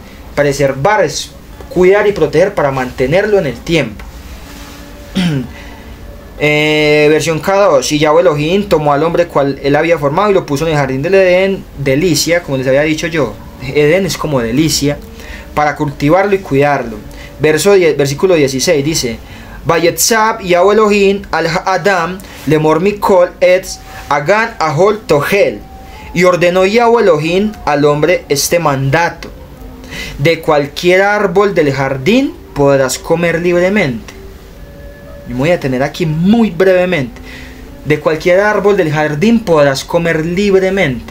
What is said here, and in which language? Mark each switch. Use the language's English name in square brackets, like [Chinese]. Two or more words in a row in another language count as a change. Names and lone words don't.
[Spanish] Preservar es cuidar y proteger para mantenerlo en el tiempo. Versión K2, y Yahweh Elohim tomó al hombre cual él había formado y lo puso en el jardín del Edén, delicia, como les había dicho yo. Edén es como delicia, para cultivarlo y cuidarlo. Versículo 16 dice, [Hebrew] ויצו יהוה אלהים על אדם לאמר מכל עץ הגן אכל תאכל. [Spanish] Y ordenó Yahweh Elohim al hombre este mandato: de cualquier árbol del jardín podrás comer libremente. Me voy a detener aquí muy brevemente. De cualquier árbol del jardín podrás comer libremente.